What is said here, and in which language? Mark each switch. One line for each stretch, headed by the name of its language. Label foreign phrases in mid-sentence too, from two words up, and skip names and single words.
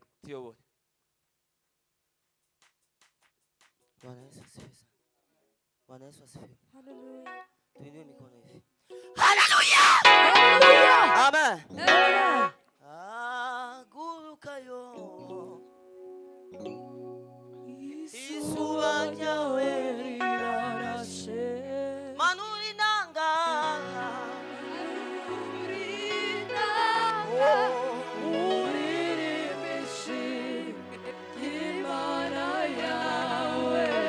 Rundi: tuyobore.
Swahili: Bwana Yesu asifiwe sana. Bwana Yesu asifiwe. Hallelujah. Tuinue mikono hivi. Haleluya! Amen. Amen.
Rundi: Agurukayo Isuba ryawe rirarashe manuri nanga Uririmbishe Imana yawe.